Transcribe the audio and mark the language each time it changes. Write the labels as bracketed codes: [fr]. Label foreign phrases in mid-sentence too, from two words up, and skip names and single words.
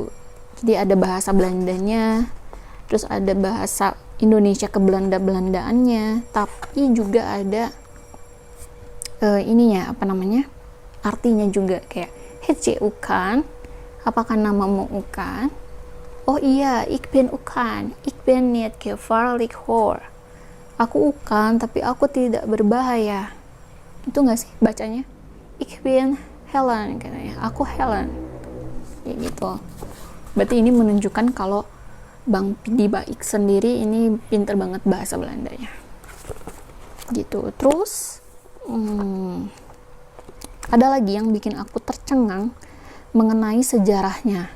[id] Jadi ada bahasa Belandanya, terus ada bahasa Indonesia ke Belanda-Belandaannya, tapi juga ada ininya, artinya juga, kayak hece ukan, apakah namamu ukan? Oh iya, [nl] ik ben ukan, ik ben niet gevaarlijk hoor. [id] Aku ukan, tapi aku tidak berbahaya. Itu nggak sih bacanya? [nl] Ik ben Helen [id] katanya, aku Helen, ya gitu. Berarti ini menunjukkan kalau Bang Pidi Baik sendiri ini pinter banget bahasa Belandanya gitu. Terus ada lagi yang bikin aku tercengang mengenai sejarahnya.